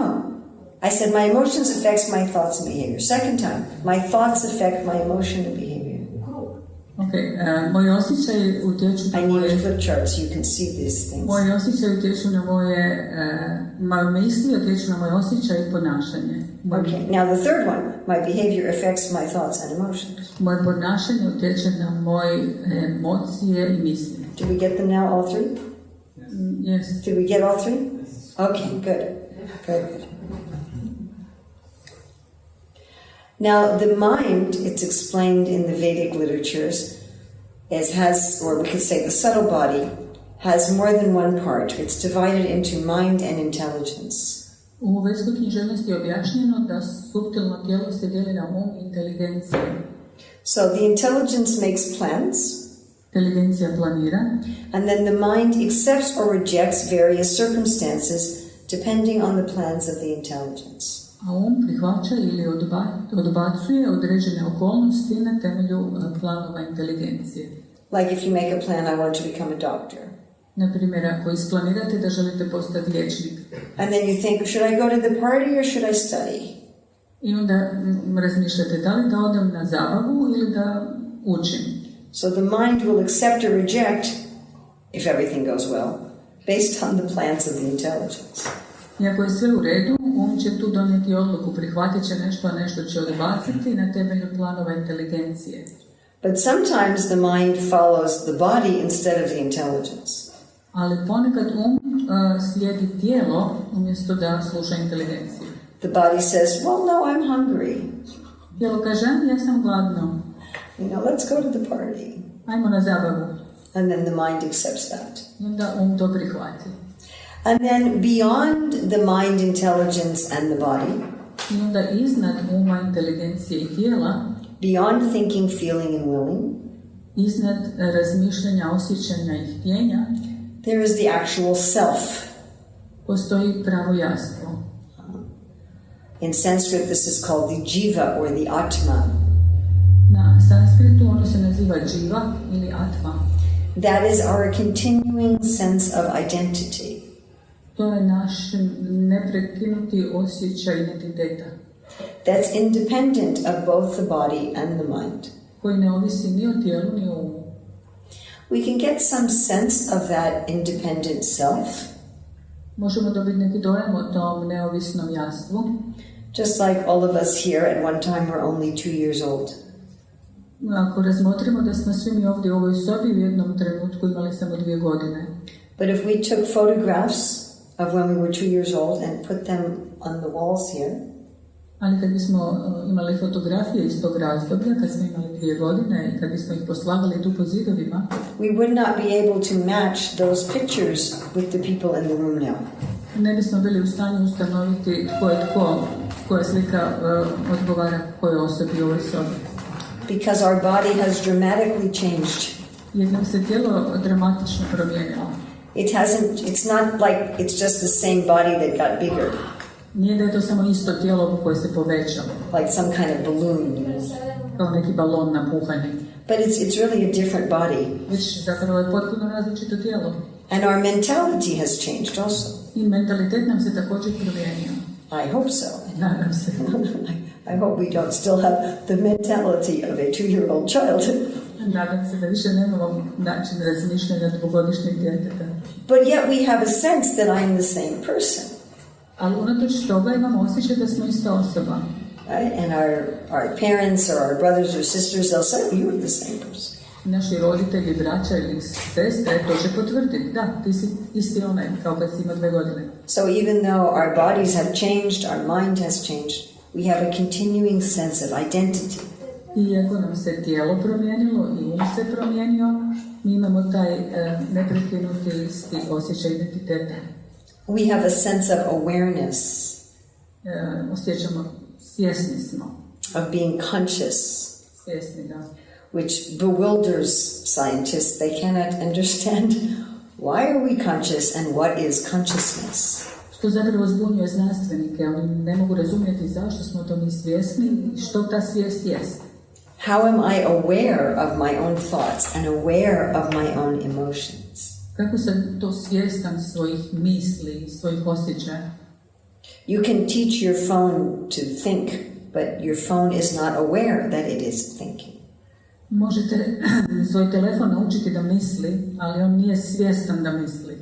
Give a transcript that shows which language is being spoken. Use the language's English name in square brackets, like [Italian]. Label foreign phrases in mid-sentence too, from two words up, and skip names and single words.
[English] I said my emotions affects my thoughts and behavior. Second time, my thoughts affect my emotion and behavior. [Croatian] Okay, moji osjećaji utječu na [English] I need [Croatian] moje... [English] flip charts so you can see these things. [Croatian] Moji osjećaji utječu na moje misli, utječu na moje osjećaje i ponašanje. [English] Okay, now the third one, my behavior affects my thoughts and emotions. [Croatian] Moje ponašanje utječe na moje emocije i misli. [English] Did we get them now, all three? Yes. Did we get all three? Okay, good. Very good. Now, the mind, it's explained in the Vedic literatures, or we could say the subtle body, has more than one part. It's divided into mind and intelligence. [Croatian] U vedskoj književnosti je objašnjeno da suptilno tijelo se dijeli na um i inteligenciju. [English] So the intelligence makes plans. [Croatian] Inteligencija planira. [English] And then the mind accepts or rejects various circumstances depending on the plans of the intelligence. [Croatian] A prihvaća ili odbacuje određene okolnosti na temelju planova inteligencije. [English] Like if you make a plan, I want to become a doctor. [Croatian] Na primjer, ako isplanirate da želite postati liječnik. [English] And then you think, should I go to the party or should I study? [Croatian] I onda razmišljate da li da odem na zabavu ili da učim. [English] So the mind will accept or reject, if everything goes well, based on the plans of the intelligence. [Croatian] I ako je sve u redu, će tu donijeti odluku, prihvatit će nešto, a nešto će odbaciti na temelju planova inteligencije. [English] But sometimes the mind follows the body instead of the intelligence. [Croatian] Ali ponekad slijedi tijelo umjesto da sluša inteligenciju. [English] The body says, well, no, I'm hungry. [Croatian] Tijelo kaže, ja sam gladno. [English] Let's go to the party. [Croatian] Ajmo na zabavu. [English] And then the mind accepts that. [Croatian] I onda to prihvati. [English] And then beyond the mind, intelligence, and the body, [Croatian] I onda iznad uma, inteligencije i tijela, [English] beyond thinking, feeling, and willing, [Croatian] iznad razmišljanja, osjećanja i htjenja, [English] there is the actual self. [Croatian] Postoji pravo jastvo. [English] In Sanskrit, this is called the jiva or the atma. [Croatian] Na sanskritu ono se naziva jiva ili atma. [English] That is our continuing sense of identity. [Croatian] To je naš neprekinuti osjećaj identiteta. [English] That's independent of both the body and the mind. [Croatian] Koji ne ovisi ni o tijelu ni o umu. [English] We can get some sense of that independent self. [Croatian] Možemo dobiti neki dojam o tom neovisnom jastvu. [English] Just like all of us here at one time were only 2 years old. [Croatian] Ako razmotrimo da smo svi mi ovdje u ovoj sobi u jednom trenutku imali samo 2 godine. [English] But if we took photographs of when we were 2 years old and put them on the walls here, [Croatian] Ali kad bismo imali fotografije iz tog razdoblja, kad smo imali 2 godine i kad bismo ih poslagali tu po zidovima, [English] we would not be able to match those pictures with the people in the room now. [Croatian] ne bismo bili u stanju ustanoviti tko je tko, koja slika odgovara kojoj osobi u ovoj sobi. [English] Because our body has dramatically changed. [Croatian] Jer nam se tijelo dramatično promijenilo. [English] It's not like it's just the same body that got bigger. [Croatian] Nije da je to samo isto tijelo koje se povećalo. [English] Like some kind of balloon. [Croatian] Kao neki balon na puhanje. [English] But it's really a different body. [Croatian] Već zapravo je potpuno različito tijelo. [English] And our mentality has changed also. [Croatian] I mentalitet nam se također promijenio. [English] I hope so. [Croatian] Nadam se. [English] I hope we don't still have the mentality of a 2-year-old child. [Croatian] Nadam se da više nemamo način razmišljanja 2-godišnjeg djeteta. [English] But yet we have a sense that I'm the same person. [Croatian] Ali unatoč toga imamo osjećaj da smo ista osoba. [English] Right? And our parents or our brothers or sisters, they'll say, oh, you're the same person. [Croatian] Naši roditelji, braća ili sestre to će potvrditi. Da, ti si isti onaj kao kad si imao 2 godine. [English] So even though our bodies have changed, our mind has changed, we have a continuing sense of identity. [Croatian] Iako nam se tijelo promijenilo i um se promijenio, mi imamo taj neprekinuti isti osjećaj identiteta. [English] We have a sense of awareness. [Croatian] Osjećamo, svjesni smo. [English] Of being conscious. [Croatian] Svjesni, da. [English] Which bewilders scientists. They cannot understand why are we conscious and what is consciousness. [Croatian] Što zapravo zbunjuje znanstvenike, oni ne mogu razumjeti zašto smo to mi svjesni i što ta svijest jest. [English] How am I aware of my own thoughts and aware of my own emotions? [Croatian] Kako sam to svjestan svojih misli i svojih osjećaja? [English] You can teach your phone to think, but your phone is not aware that it is thinking. [Croatian] Možete svoj telefon naučiti da misli, ali on nije svjestan da misli.